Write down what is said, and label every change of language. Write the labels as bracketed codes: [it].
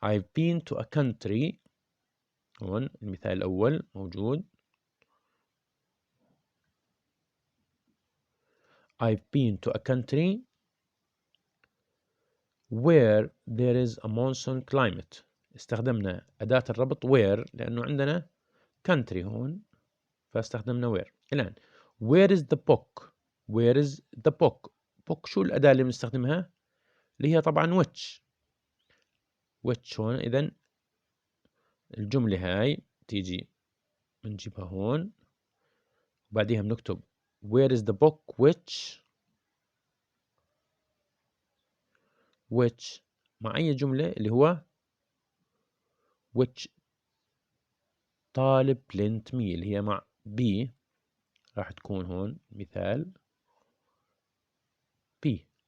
[en] I've been to a country. [ar] هون المثال الأول موجود. [en] I've been to a country where there is a monsoon climate. [ar] استخدمنا أداة الربط where لأنه عندنا country هون فاستخدمنا where. [en] الآن where is the book. where is the book. [ar] book شو الأداة اللي بنستخدمها؟ اللي هي طبعا which. [en] which هون. [ar] إذن الجملة هاي تيجي بنجيبها هون وبعديها بنكتب [en] where is the book which [ar] مع أي جملة اللي هو which طالب lent me اللي هي مع be راح تكون هون مثال be.